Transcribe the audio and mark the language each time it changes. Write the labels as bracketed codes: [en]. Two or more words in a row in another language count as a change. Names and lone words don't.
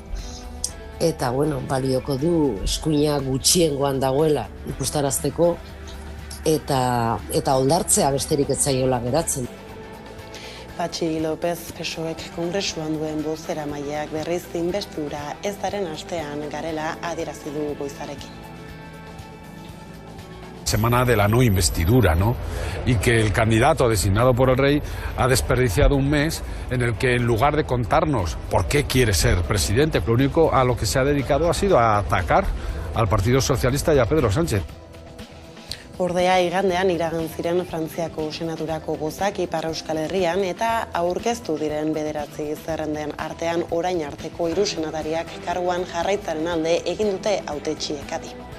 [eu] Eta, balioko du eskuina gutxiengoan dagoela ikustarazteko eta oldartzea besterik ez zaiola geratzen. Patxi López PSOEk Kongresuan duen bozeramaileak berriz inbestidura ez daren astean garela adierazi du goizarekin. [es] Semana de la no investidura, ¿no? Y que el candidato designado por el rey ha desperdiciado un mes en el que en lugar de contarnos por qué quiere ser presidente, lo único a lo que se ha dedicado ha sido a atacar al Partido Socialista y a Pedro Sánchez. [eu] Ordea igandean iragan ziren Frantziako senaturako gozak Ipar Euskal Herrian eta aurkeztu diren 9 zerrenden artean orain arteko 3 senatariak karguan jarraitzaren alde egin dute hautetsiek adi.